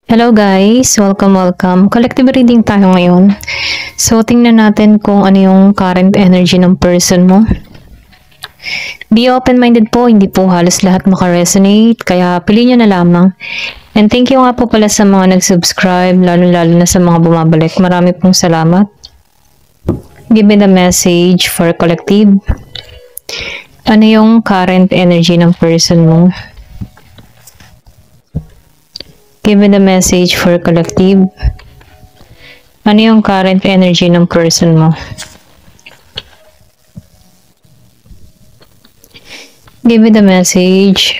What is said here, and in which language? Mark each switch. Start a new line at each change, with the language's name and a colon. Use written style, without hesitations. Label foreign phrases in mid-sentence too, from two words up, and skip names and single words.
English: Hello guys! Welcome! Collective reading
Filipino: tayo ngayon. So, tingnan natin kung ano yung
English: current energy
Filipino: ng person mo.
English: Be open-minded
Filipino: po, hindi po halos lahat makaresonate, kaya piliin nyo na lamang.
English: And thank you
Filipino: nga po pala sa mga nag-subscribe, lalo-lalo na sa mga bumabalik. Marami pong salamat.
English: Give me the message for collective.
Filipino: Ano yung
English: current energy
Filipino: ng person mo?
English: Give me the message for collective.
Filipino: Ano yung
English: current energy
Filipino: ng person mo?
English: Give me the message.